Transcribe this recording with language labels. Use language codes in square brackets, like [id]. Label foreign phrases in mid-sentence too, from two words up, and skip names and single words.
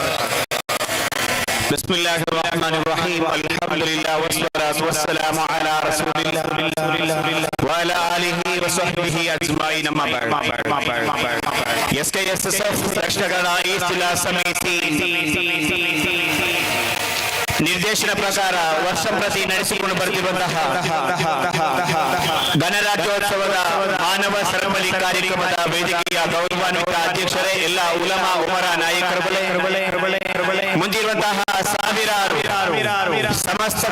[ar] بسم الله الرحمن الرحيم. الحمد لله والصلاة والسلام على رسول الله وعلى آله وصحبه أجمعين. أما بعد. [kn] SKSSF ದಕ್ಷಿಣ ಕನ್ನಡ ಈಸ್ಟ್ ಜಿಲ್ಲಾ ಸಮಿತಿ ನಿರ್ದೇಶನ ಪ್ರಕಾರ ವರ್ಷ ಪ್ರತಿ ನಡೆಸಿಕೊಂಡು ಬರುತ್ತಿರುವಂತಹ ಗಣರಾಜ್ಯೋತ್ಸವದ ಮಾನವ ಸರಪಳಿ ಕಾರ್ಯಕ್ರಮದ ವೇದಿಕೆಯ ಗೌರವಾನ್ವಿತ ಅಧ್ಯಕ್ಷರೇ, ಎಲ್ಲ [ar] علماء أمراء [kn] ನಾಯಕರುಗಳೇ, ಮುಂದಿರುವಂತಹ ಸಾವಿರಾರು ಸಮಸ್ತದ